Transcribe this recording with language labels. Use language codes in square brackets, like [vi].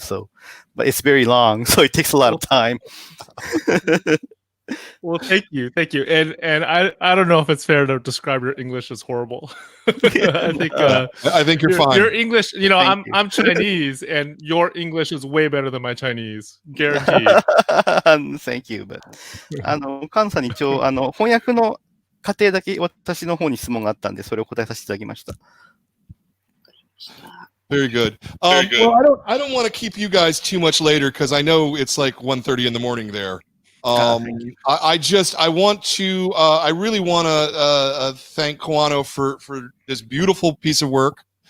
[en] So, but it's very long, so it takes a lot of time. Well, thank you, and I don't know if it's fair to describe your English as horrible. I think you're fine. Your English, I'm Chinese, and your English is way better than my Chinese, guaranteed. Thank you, but [ja] カンさんに一応翻訳の過程だけ私の方に質問があったんで、それを答えさせていただきました。 [en] Very good. Well, I don't want to keep you guys too much later because I know it's like 1:30 in the morning there. I really want to thank Kawano for this beautiful piece of work.